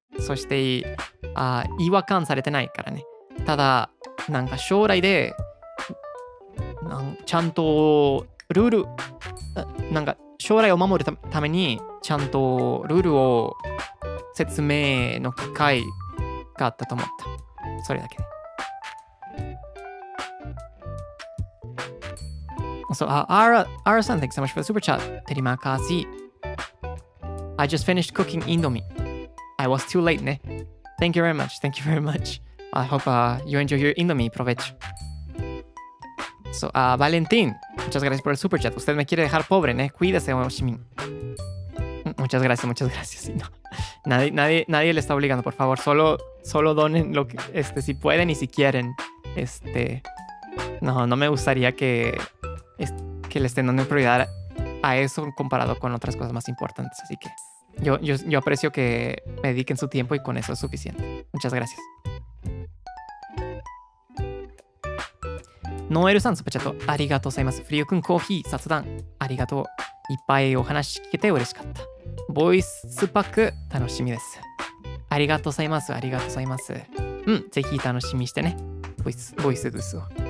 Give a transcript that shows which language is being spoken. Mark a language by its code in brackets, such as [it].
[ja] そして違和感されてないからね。ただなんか将来でちゃんとルール、なんか将来を守るためにちゃんとルールを説明の機会があったと思った。それだけで。 [en] So, Ara san, thanks so much for the super chat. [ms] Terima kasih. [en] I just finished cooking Indomie. I was too late, ne? Thank you very much. I hope you enjoy your Indomie. [es] Provecho. So, Valentín, muchas gracias por el super chat. Usted me quiere dejar pobre, ¿ne? Cuídese, Oshimin. Muchas gracias. No, nadie le está obligando, por favor. Solo donen lo que, si pueden y si quieren. No me gustaría que le estén dando prioridad a eso comparado con otras cosas más importantes. Así que yo aprecio que me dediquen su tiempo y con eso es suficiente. Muchas gracias. [ja] ノエルさん、スパチャットありがとうございます。フリオくん、コーヒー、雑談ありがとう。いっぱいお話聞けて嬉しかった。ボイスパック楽しみです。ありがとうございます。ぜひ楽しみにしてね。ボイスですわ。